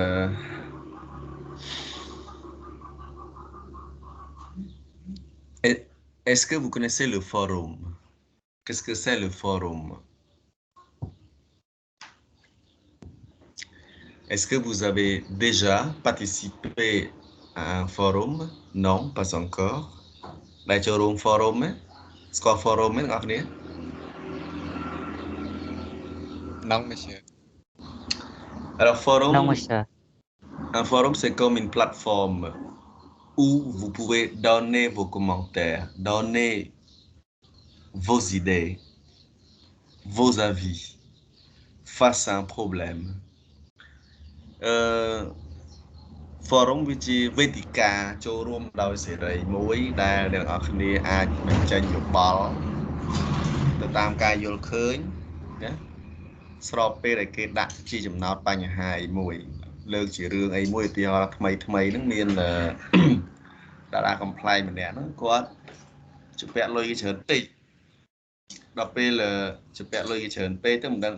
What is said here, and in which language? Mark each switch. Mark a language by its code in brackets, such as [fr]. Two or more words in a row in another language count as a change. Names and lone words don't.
[fr] Est-ce que vous connaissez le forum? Qu'est-ce que c'est le forum? Est-ce que vous avez déjà participé à un forum? Non, pas encore. [km] ដែលចូលរួម forum ណាស្គាល់ forum ទេអ្នកនរគ្នា [fr] Non, monsieur. Alors forum, Non, monsieur. un forum c'est comme une plateforme où vous pouvez donner vos commentaires, donner vos idées, vos avis face à un problème. [km] Forum វាជាវេទិកាចូលរួមដោយសេរីមួយដែលអ្នកនរគ្នាអាចបញ្ចេញយោបល់ទៅតាមការយល់ឃើញណាស្របពេលដែលគេដាក់ជាចំណោទបញ្ហាអីមួយលើកជា រឿងអីមួយឧទាហរណ៍ថ្មីហ្នឹងមានតារាកំ pl ម្នាក់ហ្នឹងគាត់ជពាក់លុយគេច្រើនពេកដល់ពេលជពាក់លុយគេច្រើនពេកទៅមិនដឹង